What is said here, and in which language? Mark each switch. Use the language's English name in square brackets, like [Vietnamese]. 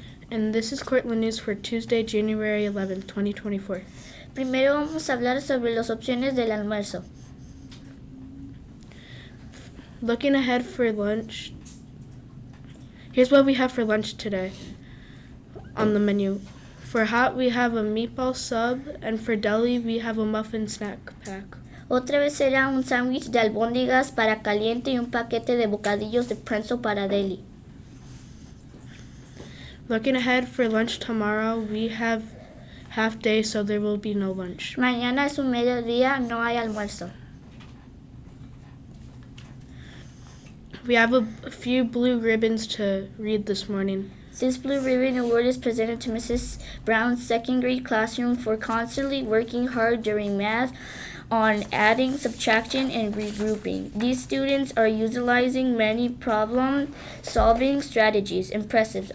[English] And this is Cortland News for Tuesday, January 11th, 2024. [Spanish] Primero vamos a hablar sobre las opciones del almuerzo. [English] Looking ahead for lunch, here's what we have for lunch today on the menu. For hot, we have a meatball sub, and for deli, we have a muffin snack pack. [Spanish] Otra vez será un sándwich de albóndigas para caliente y un paquete de bocadillos de pretzel para deli. [English] Looking ahead for lunch tomorrow, we have half day, so there will be no lunch. [Spanish] Mañana es un mediodía, no hay almuerzo. [English] We have a few blue ribbons to read this morning. This Blue Ribbon Award is presented to Mrs. Brown's second grade classroom for constantly working hard during math on adding, subtraction, and regrouping. These students are utilizing many problem-solving strategies. Impressive.